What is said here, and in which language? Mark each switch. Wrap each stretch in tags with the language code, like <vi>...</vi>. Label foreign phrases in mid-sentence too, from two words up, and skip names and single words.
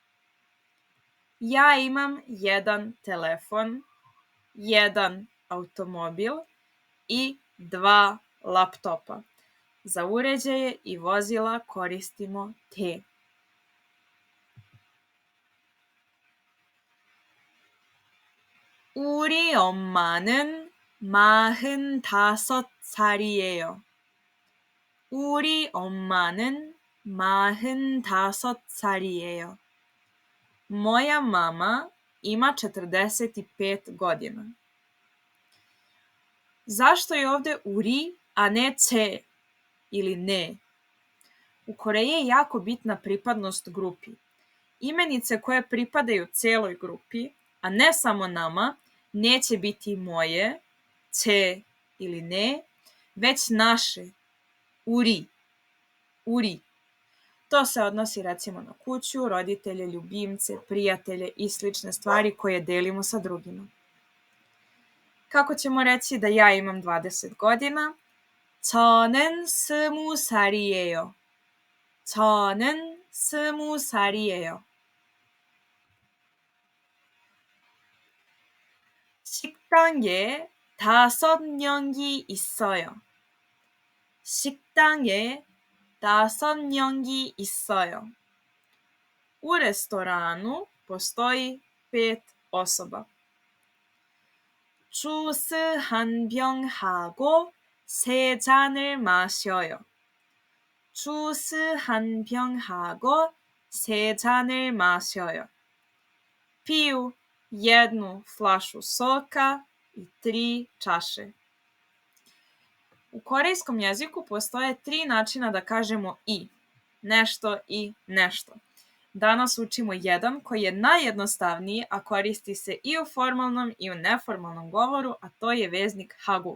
<sr>Ja imam 1 telefon, 1 automobil i 2 laptopa. Za uređaje i vozila koristimo te.</sr> <ko>우리 엄마는 45살이에요. 우리 엄마는 45살이에요.</ko> <sr>Moja mama ima 45 godina. Zašto je ovde uri, a ne ce ili ne? U Koreji je jako bitna pripadnost grupi. Imenice koje pripadaju celoj grupi, a ne samo nama, neće biti moje, ce ili ne, već naše,</sr> <ko>우리, 우리.</ko> <sr>To se odnosi recimo na kuću, roditelje, ljubimce, prijatelje i slične stvari koje delimo sa drugima. Kako ćemo reći da ja imam 20 godina?</sr> <ko>저는 20살이에요. 저는 20살이에요. 식당에 5명이 있어요. 식당에 5명이 있어요.</ko> <sr>U restoranu postoji 5 osoba.</sr> <ko>주스 1병 하고 3잔을 마셔요. 주스 1병 하고 3잔을 마셔요.</ko> <sr>Piju 1 flašu soka i 3 čaše. U korejskom jeziku postoje 3 načina da kažemo i. Nešto i nešto. Danas učimo jedan koji je najjednostavniji, a koristi se i u formalnom i u neformalnom govoru, a to je veznik hagu.</sr>